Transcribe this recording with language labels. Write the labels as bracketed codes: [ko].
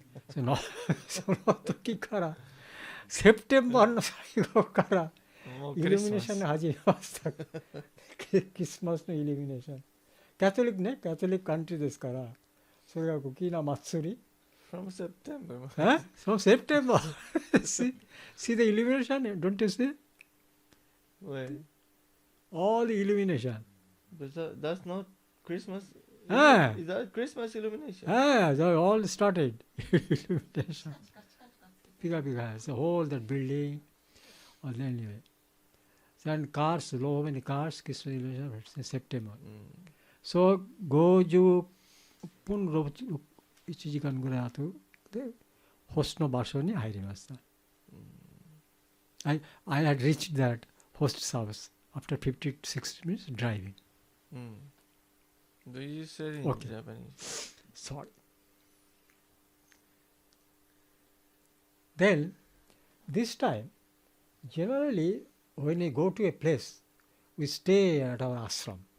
[ja] その時からセプテンバーの最後からイルミネーションが始めました。クリスマスのイルミネーション。カトリックね、カトリックカントリーですから、それが大きな祭り。 [en] From September. From September. see the illumination, don't you see? Where? All the illumination. But that's not Christmas. Ah. Is that Christmas illumination? They all started illumination. Pika, so whole that building. Or anyway. Then cars, so many cars, Christmas illumination in September. So [ja] 50分 1時間ぐらい後でホストの場所に入りました。 [en] I had reached that host's house after 50 to 60 minutes driving. Do you say in Okay. Japanese? Sorry. Then, this time, generally, when we go to a place, we stay at our ashram.